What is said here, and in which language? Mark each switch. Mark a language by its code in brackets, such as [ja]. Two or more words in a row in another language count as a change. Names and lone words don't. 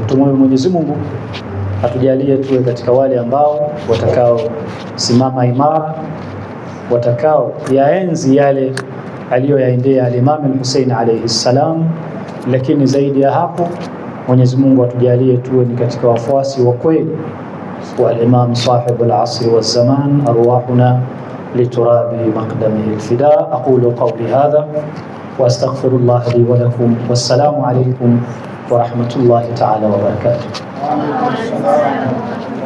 [sw] Tumwombe Mwenyezi Mungu atujalie tuwe katika wale ambao watakao simama imara, watakao yaenzi yale aliyoyaendea al-Imam al-Hussein [ar] عليه السلام, [sw] lakini zaidi ya hapo Mwenyezi Mungu atujalie tuwe ni katika wafuasi wa kweli wa [ar] الإمام صاحب العصر والزمان أرواحنا لتراب مقدمه الفداء. أقول قولي هذا وأستغفر الله لي ولكم والسلام عليكم ورحمة الله تعالى وبركاته.